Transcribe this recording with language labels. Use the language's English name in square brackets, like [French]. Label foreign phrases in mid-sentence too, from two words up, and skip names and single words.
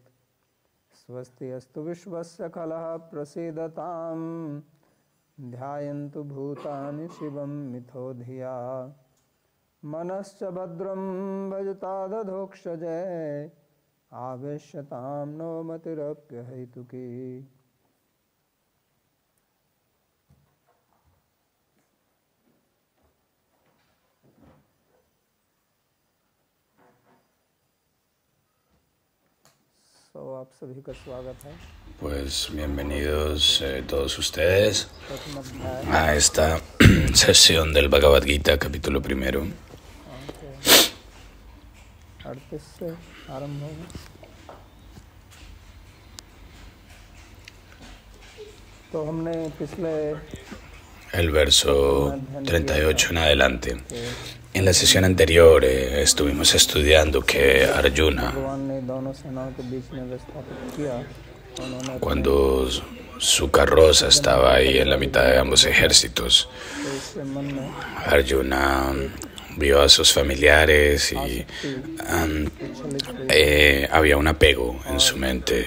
[Sanskrit] स्वस्ति अस्तु विश्वस्य खलः प्रसीदतां ध्यायन्तु भूतानि शिवं मिथो धिया। मनश्च भद्रं भजतादधोक्षजे आवेश्यतां नो मतिरप्यहैतुकी। [Hindi] आप सभी का स्वागत है। [Spanish] Pues bienvenidos todos ustedes a esta sesión del Bhagavad Gita, capítulo primero. [Hindi] तो हमने पिछले [Spanish] el verso 38 en adelante. En la sesión anterior estuvimos estudiando que Arjuna, cuando su carroza estaba ahí en la mitad de ambos ejércitos, Arjuna vio a sus familiares y había un apego en su mente.